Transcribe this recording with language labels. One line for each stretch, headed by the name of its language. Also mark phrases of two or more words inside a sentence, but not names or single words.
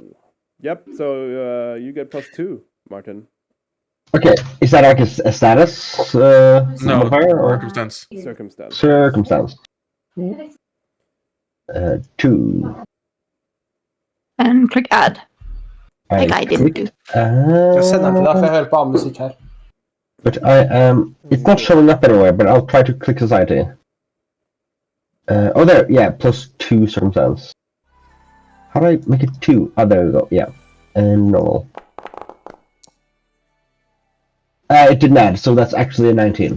English: Yep, so you get +2, Martin. Okay, is that like a status No, modifier or circumstance. Circumstance. circumstance? 2. and click add. Like I didn't do.
Norwegian: Jeg sender den til deg, for jeg hører på annen musikk her.
English: But it's not showing up anywhere, but I'll try to click society. Oh, there, yeah, +2 circumstance. How do I make it 2? Oh, there we go, yeah. And normal. It didn't add, so that's actually a 19.